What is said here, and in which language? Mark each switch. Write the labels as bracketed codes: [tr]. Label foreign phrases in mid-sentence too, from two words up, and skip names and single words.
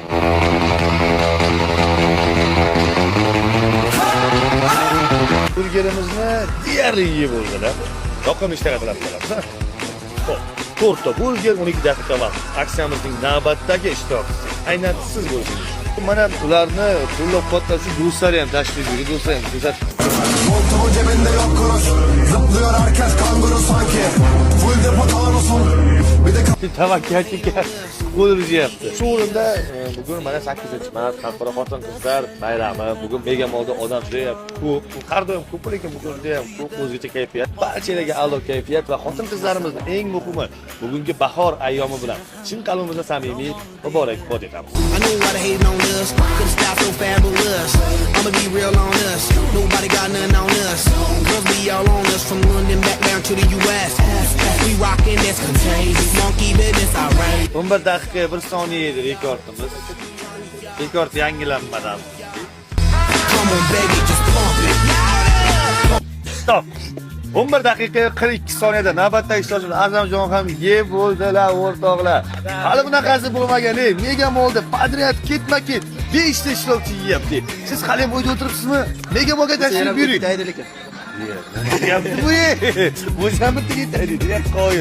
[uz] Burgerimizni deyarli yeb bo'ldilar. Yoqimli ishlar qilyapmiz. Xo'p, 4 ta burger 12 daqiqa vaqt. Aksiyamizning navbatdagi ishtirokchisi aynan siz bo'lishingiz. Mana ularni qo'llab-quvvatlovchi do'stlar ham tashrif buyurdi, do'stlar ham kuzatib. [tr] Montuğun cebinde yok kuruş. Zıplıyor herkes kanguru sanki. Full depo tanusun. Bir de [uz] Tavakkalchiga qo'l uryapti. Shu o'rinda bugun mana 8-mart xalqaro xotin-qizlar bayrami. Bugun Mega Molda odam juda ko'p. Har doim ko'p, lekin bugun juda ham ko'p o'zgacha kayfiyat. Barchalarga a'lo kayfiyat va xotin-qizlarimizning eng muhimi bugungi bahor ayyomi bilan chin qalbimizdan samimiy muborakbod etamiz. [en] I know why they hating on us. Could style so fabulous. I'ma be real on us. Nobody got nothing on us. Girls be all on us from London back down to the US. We rockin' this contagious monkey business, alright. [uz] 11 daqiqa 1 soniya edi rekordimiz. Rekord yangilanmadan. [en] Come on baby, just pump it. Stop. [uz] 11 daqiqa 42 soniyada navbatdagi ishtirokchimiz Azamjon ham yeb bo'ldilar o'rtoqlar. Hali bunaqasi bo'lmagan. Mega Molda podryad ketma-ket 5 ta ishtirokchi yeyapti. Siz hali bu yerda o'tiribsizmi? Mega Molga tashrif buyuring. Bu zamitga taydi, deyap qo'yib.